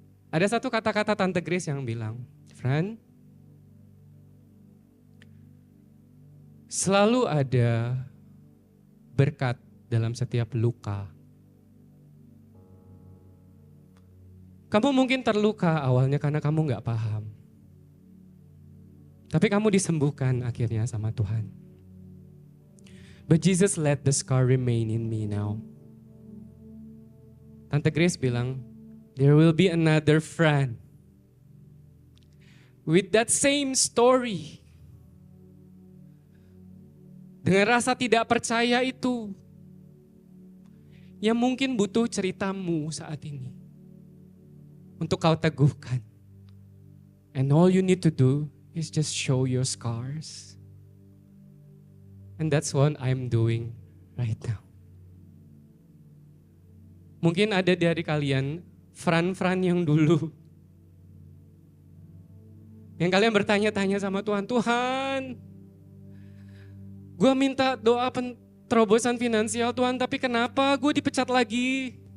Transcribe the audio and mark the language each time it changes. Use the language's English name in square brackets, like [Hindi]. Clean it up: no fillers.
[Indonesian] Ada satu kata-kata Tante Grace yang bilang, Fran, selalu ada berkat dalam setiap luka. Kamu mungkin terluka awalnya karena kamu gak paham. Tapi kamu disembuhkan akhirnya sama Tuhan. [English] But Jesus let the scar remain in me now. [Indonesian] Tante Grace bilang, [English] there will be another friend with that same story. [Indonesian] Dengan rasa tidak percaya itu, yang mungkin butuh ceritamu saat ini untuk kau teguhkan. [English] And all you need to do is just show your scars. And that's what I'm doing right now. [Indonesian] Mungkin ada dari kalian, Fran yang dulu, yang kalian bertanya-tanya sama Tuhan, Tuhan, gue minta doa terobosan finansial Tuhan, tapi kenapa gue dipecat lagi?